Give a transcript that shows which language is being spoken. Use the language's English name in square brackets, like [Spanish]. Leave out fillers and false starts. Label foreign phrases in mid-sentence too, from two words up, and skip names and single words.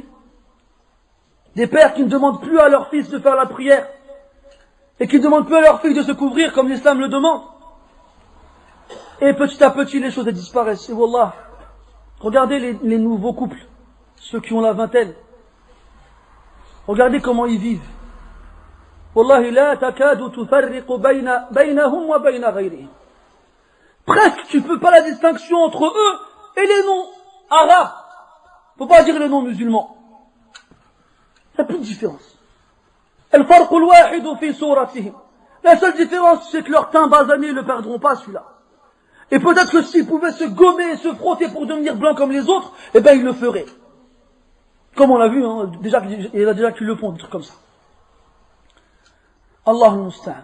[French] Des pères qui ne demandent plus à leurs fils de faire la prière et qui ne demandent plus à leurs filles de se couvrir comme l'islam le demande. Et petit à petit les choses disparaissent. Et wallah, regardez les nouveaux couples, ceux qui ont la vingtaine. Regardez comment ils vivent. [Arabic] والله لا تكاد تفرق بينهم وبين غيرهم. [French] Presque tu peux pas la distinction entre eux et les noms arabes. Faut pas dire les noms musulmans. Il n'y a plus de différence. [Arabic] الفرق الواحد في صورتهم. [French] La seule différence, c'est que leur teint basané ne le perdront pas, celui-là. Et peut-être que s'ils pouvaient se gommer et se frotter pour devenir blancs comme les autres, eh ben ils le feraient. Comme on l'a vu, hein, déjà, il y en a déjà qui le font, des trucs comme ça. [Arabic] الله المستعان.